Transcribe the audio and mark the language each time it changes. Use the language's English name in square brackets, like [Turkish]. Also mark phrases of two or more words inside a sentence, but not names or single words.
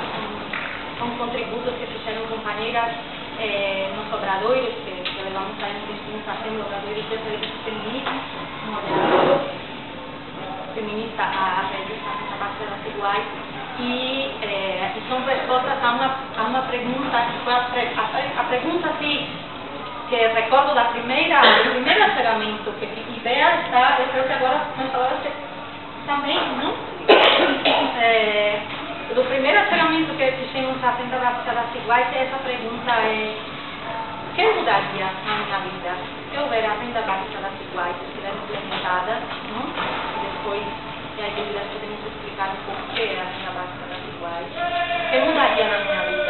[Galician] Son contributos que fixeron compañeras nos obradoiros que levamos aí que estamos facendo obradoiros de feminismo, un obradoiro feminista a revista a base das iguais e son respostas a unha pregunta que foi a pregunta así que recordo do primeiro achegamento que Ibea está, eu creo que agora tamén, non? Do primeiro achegamento que fixemos a [Portuguese] Centro das Iguais essa pergunta que mudaria na minha vida? Se houver a Renda Básica das Iguais estiver implementada, não? E depois, e aí podemos explicar um pouco o que é a Renda Básica das Iguais, que mudaria na minha vida?